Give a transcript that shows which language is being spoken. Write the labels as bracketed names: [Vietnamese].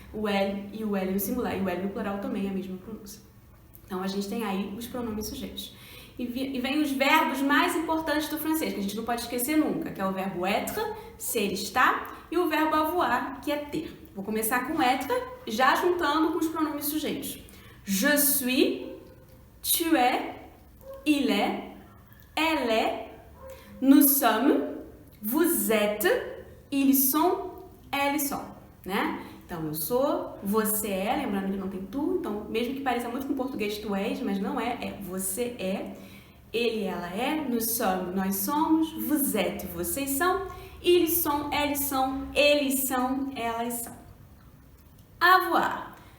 [Portuguese] O elle e o elle no singular e o elle no plural também é a mesma pronúncia. Então a gente tem aí os pronomes sujeitos. E vem os verbos mais importantes do francês, que a gente não pode esquecer nunca, que é o verbo être, ser, estar, e o verbo avoir, que é ter. Vou começar com être, já juntando com os pronomes sujeitos. [French] Je suis, tu es, il est, elle est, nous sommes, vous êtes, ils sont, elles sont, né? [Portuguese] Então, eu sou, você é, lembrando que não tem tu, então, mesmo que pareça muito com o português tu és, mas não é, é você é, ele, ela é, [French] nous sommes, [Portuguese] nós somos, [French] vous êtes, [Portuguese] vocês são, [French] ils sont, elles sont, [Portuguese] eles são, elas são. Avoir.